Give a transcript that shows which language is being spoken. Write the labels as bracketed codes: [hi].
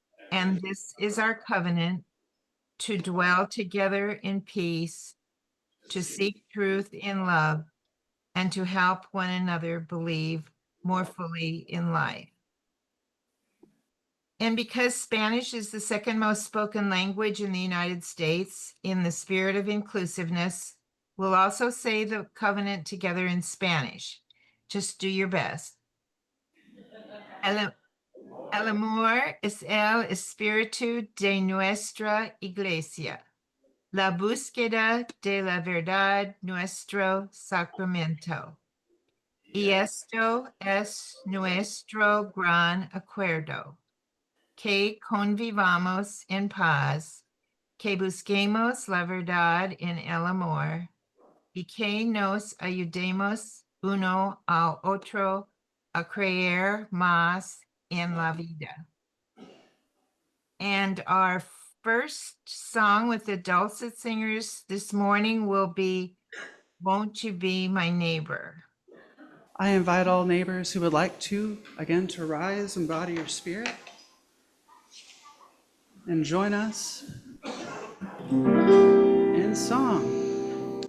[en] And this is our covenant: to dwell together in peace, to seek truth in love, and to help one another believe more fully in life. And because Spanish is the second most spoken language in the United States, in the spirit of inclusiveness, we'll also say the covenant together in Spanish. Just do your best. [es] El amor es el espíritu de nuestra iglesia, la búsqueda de la verdad nuestro sacramento. Y esto es nuestro gran acuerdo, que convivamos en paz, que busquemos la verdad en el amor, y que nos ayudemos uno al otro a creer más en la vida. [en] And our first song with the dulcet singers this morning will be Won't You Be My Neighbor? I invite all neighbors who would like to, again, to rise and embody your spirit and join us in song.